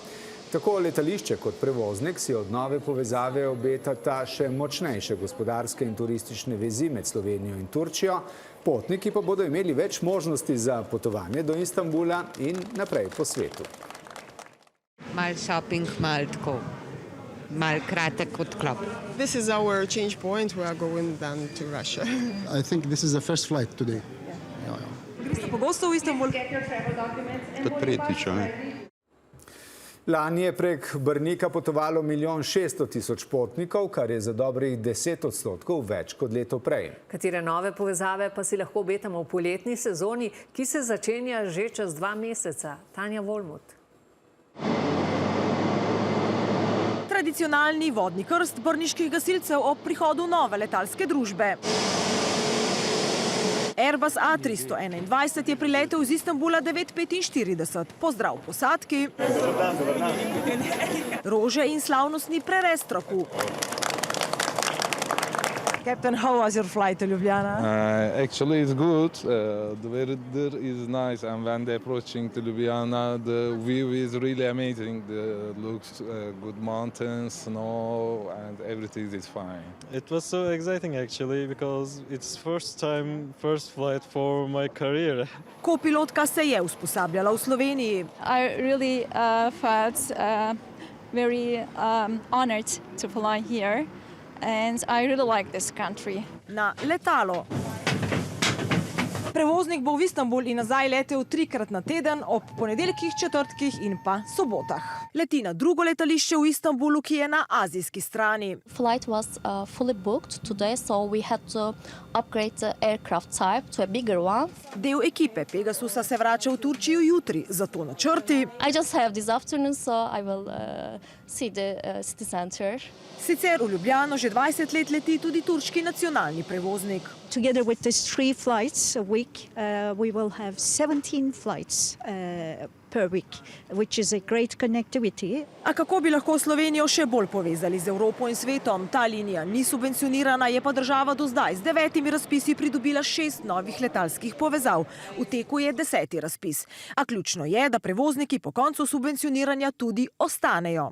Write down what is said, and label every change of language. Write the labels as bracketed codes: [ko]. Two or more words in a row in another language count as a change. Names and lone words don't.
[sl] Tako letališče kot prevoznik si od nove povezave obetata še močnejše gospodarske in turistične vezi med Slovenijo in Turčijo. Potniki pa bodo imeli več možnosti za potovanje do Istanbula in naprej po svetu. Mal shopping, mal tako, mal kratek odklop. [en] This is our change point. We are going then to Russia. I think this is the first flight today. [sl] Greste pogosto v Istanbul? Kot tretjič, ne? Lani je prek Brnika potovalo 1 600 000 potnikov, kar je za dobrih 10% več kot leto prej. Katere nove povezave pa si lahko obetamo v poletni sezoni, ki se začenja že čez 2 meseca? Tanja Volmut. Tradicionalni vodni krst brniških gasilcev ob prihodu nove letalske družbe. Airbus A321 je priletel iz Istanbula 9:45. Pozdrav posadki, rože in slavnostni prerez traku. [en] Captain, how was your flight to Ljubljana? Actually, it's good. The weather is nice, and when they're approaching to Ljubljana, the view is really amazing. The looks good mountains, snow, and everything is fine. It was so exciting actually because it's first flight for my career. [sl] Kopilotka se je usposabljala v Sloveniji. [en] I really felt very honored to fly here. And I really like this country. [sl] Na letalo. Prevoznik bo v Istanbul in nazaj letel 3-krat na teden ob ponedeljkih, četrtkih in pa sobotah. Leti na drugo letališče v Istanbulu, ki je na azijski strani. [en] Flight was fully booked today, so we had to upgrade the aircraft type to a bigger one. [sl] Del ekipe Pegasusa se vrača v Turčijo jutri, zato načrti. [en] I just have this afternoon, so I will see the city center. [sl] Sicer v Ljubljano že 20 let leti tudi turški nacionalni prevoznik. [en] Together with these 3 flights a week, we will have 17 flights per week, which is a great connectivity. [sl] A kako bi lahko Slovenijo še bolj povezali z Evropo in svetom? Ta linija ni subvencionirana, je pa država do zdaj z 9 razpisi pridobila 6 novih letalskih povezav. V teku je 10. razpis. A ključno je, da prevozniki po koncu subvencioniranja tudi ostanejo.